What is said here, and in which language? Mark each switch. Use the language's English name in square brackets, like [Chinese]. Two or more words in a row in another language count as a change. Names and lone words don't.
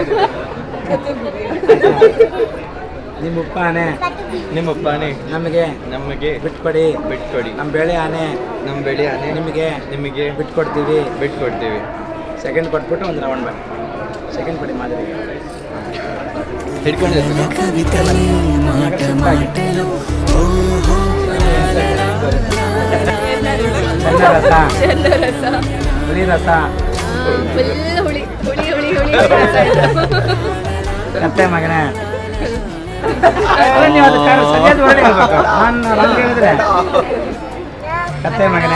[Kannada] ನಿಮ್ಮ ಉಪ್ಪ ಆನೆ ನಿಮ್ಮಪ್ಪ ಆನೆ ನಮಗೆ ನಮಗೆ ಬಿಟ್ಕೊಡಿ ಬಿಟ್ಕೊಡಿ ನಮ್ಮ ಬೆಳೆ ಆನೆ ನಮ್ಮ ಬೆಳೆ ಆನೆ ನಿಮಗೆ ನಿಮಗೆ ಬಿಟ್ಕೊಡ್ತೀವಿ ಬಿಟ್ಕೊಡ್ತೀವಿ ಸೆಕೆಂಡ್ ಕೊಟ್ಬಿಟ್ಟು ಒಂದು [English] round back second [Kannada] ಕೊಡಿ ಮಾದರಿ ಹಿಡ್ಕೊಂಡಿರ್ತೀನಿ [Telugu] కవితలే మాట మాటలు ఓహో [Kannada] ಚೆನ್ನ ರಸ ಹುಳಿ ರಸ ಹುಳಿ ಹುಳಿ ಹುಳಿ ಹುಳಿ ಕತ್ತೆ ಮಗನೇ ನೀವು ಅದು ಸರಿಯಾದ ವರ್ಡ್ ಹೇಳ್ಬೇಕು ನಾನು ಹೇಳಿದ್ರೆ ಕತ್ತೆ ಮಗನೇ